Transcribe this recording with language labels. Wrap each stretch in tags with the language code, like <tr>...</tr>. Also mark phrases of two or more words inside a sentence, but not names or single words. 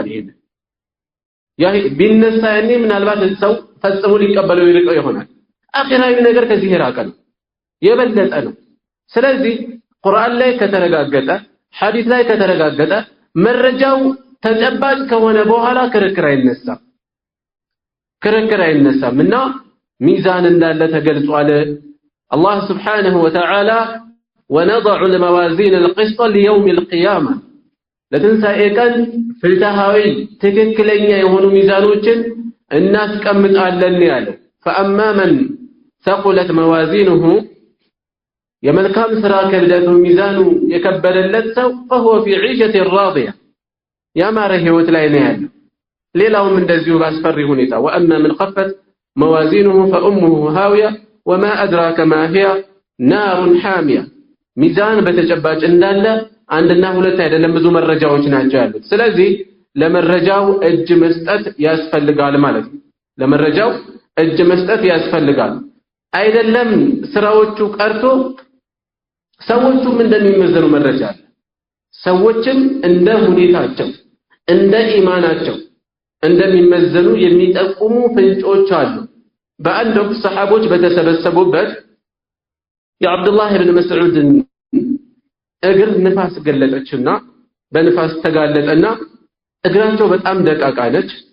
<am>ይሄን ቢነሳ ያኔ ምናልባት ሰው ፈጽሞ ሊቀበለው ይርቀው ይሆናል። አኺራዊ ነገር ከዚህ የራቀ ነው፣ የበለጠ ነው። ስለዚህ ቁርአን ላይ ከተረጋገጠ፣ ሐዲስ ላይ ከተረጋገጠ፣ መረጃው ተጨባጭ ከሆነ በኋላ ክርክር አይነሳም እና ሚዛን እንዳለ ተገልጿል። አላህ</am> <ar>سبحانه وتعالى ونضع الموازين القسط ليوم القيامة</ar> <am>ለትንሣኤ ቀን ፍትሃዊ ትክክለኛ የሆኑ ሚዛኖችን እናስቀምጣለን ያለው።</am> <ar>فأما من ثقلت موازينه</ar> <am>የመልካም ስራ ክብደቱ ሚዛኑ የከበደለት ሰው</am> <ar>فهو في عيشة راضية</ar> <am>ያማረ ህይወት ላይ ነው ያለው። ሌላውም እንደዚሁ ባስፈሪ ሁኔታ</am> <ar>وأما من خفت موازينه فأمه هاوية وما أدراك ما هي نار حامية</ar> <am>ሚዛን በተጨባጭ እንዳለ አንድና ሁለት አይደለም ብዙ መረጃዎች ናቸው ያሉት። ስለዚህ ለመረጃው እጅ መስጠት ያስፈልጋል ማለት ነው። ለመረጃው እጅ መስጠት ያስፈልጋል። አይደለም ስራዎቹ ቀርቶ ሰዎቹም እንደሚመዘኑ መረጃ አለ። ሰዎችም እንደ ሁኔታቸው እንደ ኢማናቸው እንደሚመዘኑ የሚጠቁሙ ፍንጮች አሉ። በአንድ ወቅት ሰሃቦች በተሰበሰቡበት የአብዱላህ ኢብኑ መስዑድን እግር ንፋስ ገለጠችና በንፋስ ተጋለጠና እግራቸው በጣም ደቃቃ ነች።</am>